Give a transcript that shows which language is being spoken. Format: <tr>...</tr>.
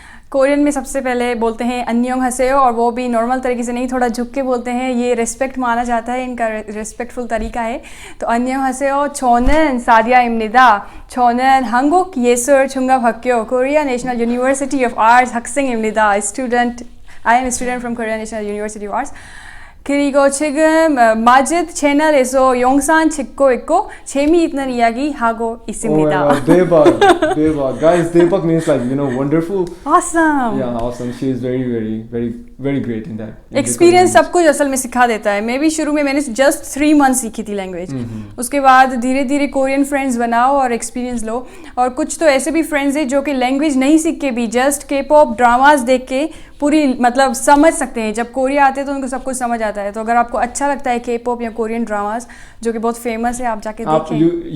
<hi>Korean में सबसे पहले बोलते हैं अन्योंग हसेयो, और वो भी नॉर्मल तरीके से नहीं, थोड़ा झुक के बोलते हैं, ये रिस्पेक्ट माना जाता है, इनका रिस्पेक्टफुल तरीका है।</hi> <ko>तो अन्योंग हसेयो, छोनन सादिया इमनिदा, छोनन 한국 예술 종합학교 कोरिया नेशनल यूनिवर्सिटी ऑफ आर्ट्स 학생 입니다.</ko> <en>I am a student from Korea National University of Arts.</en> <ko>그리고 지금 마짓 채널에서 영상 찍고 있고 재미있는 이야기 하고 있습니다.</ko> <en>Oh my God, 대박. Guys, 대박 means like, you know, wonderful. Awesome. Yeah, awesome. She is very great in that.</en> <hi>Experience सब कुछ असल में सिखा देता है। मैं भी शुरू में मैंने</hi> <en>just 3 months</en> <hi>सीखी थी लैंग्वेज, उसके बाद धीरे धीरे कोरियन फ्रेंड्स बनाओ और एक्सपीरियंस लो। और कुछ तो ऐसे भी फ्रेंड्स हैं जो कि लैंग्वेज नहीं सीख के भी जस्ट के-पॉप ड्रामास देख के पूरी मतलब समझ सकते हैं। जब कोरिया आते हैं तो उनको सब कुछ समझ आता है। तो अगर आपको अच्छा लगता है के-पॉप या कोरियन ड्रामास जो कि बहुत फेमस है, आप जाके देखें।</hi>